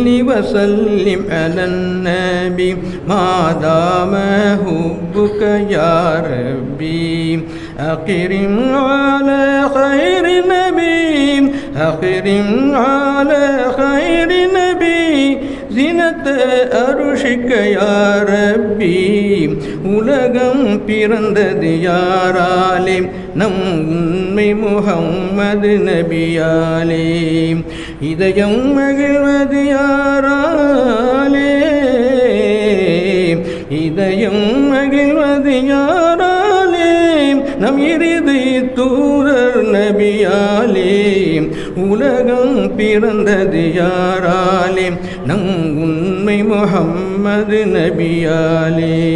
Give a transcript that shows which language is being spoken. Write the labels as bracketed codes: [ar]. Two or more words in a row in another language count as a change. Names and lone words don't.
[ar] وسلم على النبي ما دام حبك يا ربي أكرم على خير نبي أكرم على خير نبي زينة أرشك يا ربي [ta] உலகம் பிறந்தது யாராலே நம் உண்மை முஹம்மது நபியாலே இதயம் மகிழ்வது யாராலே இதயம் மகிழ்வது யாராலே நம் இறுதி தூதர் நபியாலே உலகம் பிறந்தது யாராலே நம் உண்மை முஹம்மது நபியாலே